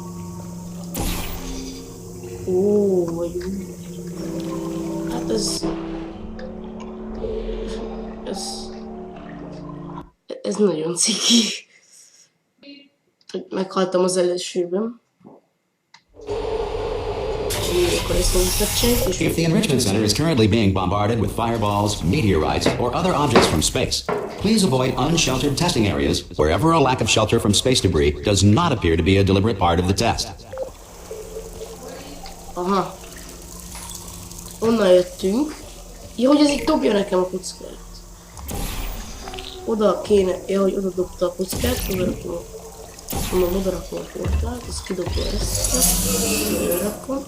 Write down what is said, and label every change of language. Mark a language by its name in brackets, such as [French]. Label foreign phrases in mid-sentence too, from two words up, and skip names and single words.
[Hungarian] Ó, vagy úgy. Hát ez nagyon ciki. Meghaltam az elsőben. [English] If the Enrichment Center is currently being bombarded with fireballs, meteorites, or other objects from space, please avoid unsheltered testing areas wherever a lack of shelter from space debris does not appear to be a deliberate part of the test. [Hungarian] Aha. Onnan jöttünk. Ja, hogy ez itt dobja nekem a kockát. Oda kéne, ja, hogy oda dobta a kockát, oda rakom a portát, ez kidobja ezt, ide rakom.